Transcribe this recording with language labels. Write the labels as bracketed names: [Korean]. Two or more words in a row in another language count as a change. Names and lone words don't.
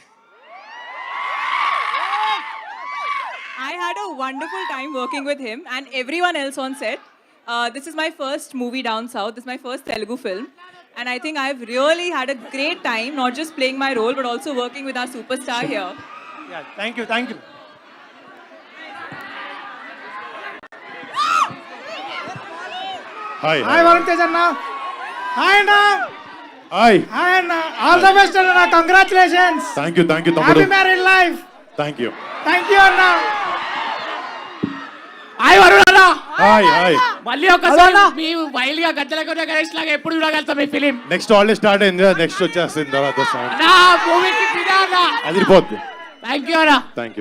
[English] I had a wonderful time working with him and everyone else on set. This is my first movie down south. This is my first Telugu film. And I think I've really had a great time, not just playing my role, but also working with our superstar here. Yeah, thank you. Hi. Hi Varun Tej anna. Hi anna. Hi. Hi anna. All the best anna. Congratulations. Thank you తమ్ముడు. Happy married life. Thank you [Telugu] అన్న. హాయ్ వరుణ్ అన్న. హాయ్. మళ్ళీ ఒకసారి మీ వైల్డ్ గా గద్దలకొండ గణేష్ లాగా ఎప్పుడు చూడగలుగుతాం ఈ ఫిలిం? [English] next already start [Telugu] అయింది, నెక్స్ట్ వచ్చేస్తుంది తర్వాత నా మూవీకి ఫిదా అన్న. అదిరిపోద్ది. [English] thank you అన్న. thank you.